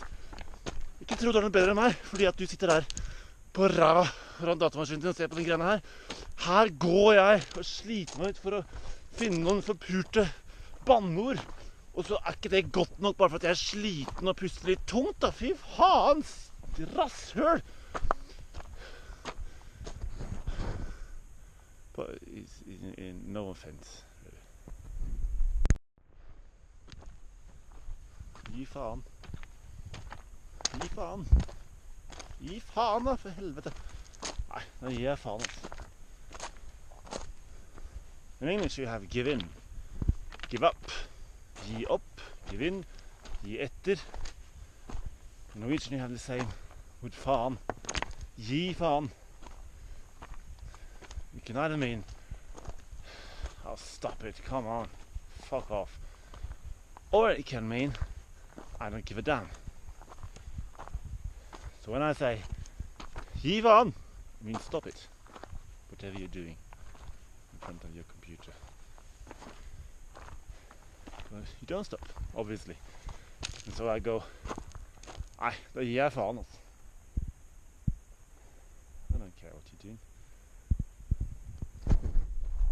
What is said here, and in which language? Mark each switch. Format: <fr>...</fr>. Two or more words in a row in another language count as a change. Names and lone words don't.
<no>Ikke tro du er noe bedre enn meg, fordi at du sitter der på ræva foran datamaskinen din og ser på den greiene her. Her går jeg og sliter meg ut for å finne noen forpurte bannord. Og så er ikke det godt nok bare for at jeg er sliten og puster litt tungt, da. Fy faen, rasshøl!</no> <en>But it's no offense, really.</en> <no>Gi faen. Gi faen. Gi faen, da, for helvete. Nei, nå gir jeg faen, altså.</no> <en>In English you have give in, give up,</en> <no>gi opp,</no> <en>give in,</en> <no>gi etter.</no> <en>In Norwegian you have the same with faen.</en> <no>Gi faen.</no> <en>You can either mean, oh stop it, come on, fuck off. Or it can mean, I don't give a damn. So when I say,</en> <no>gi faen,</no> <en>it means stop it, whatever you're doing in front of your computer. But you don't stop, obviously. And so I go,</en> <no>nei, da gir jeg faen, altså.</no> <en>I don't care what you're doing.</en>